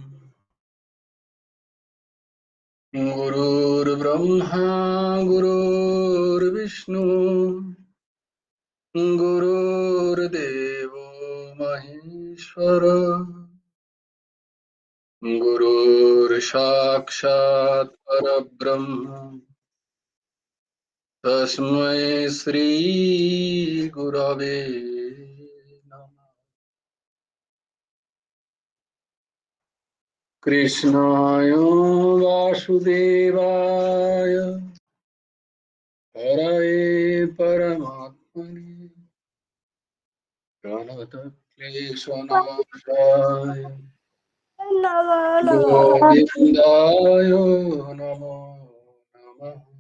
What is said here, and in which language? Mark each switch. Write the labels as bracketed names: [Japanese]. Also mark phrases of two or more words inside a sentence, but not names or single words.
[Sanskrit] গুরুর ব্রহ্মা গুরুর্বিষ্ণু গুরুর্দেব মহেশ্বর গুরুর সাক্ষাৎ পরব্রহ্ম তস্मै শ্রী গুরবে নমঃ। কৃষ্ণায় বাসুদেবায় হরয়ে পরমাত্মনে প্রণতক্লেশনাশায় গোবিন্দায় নমো নমঃ।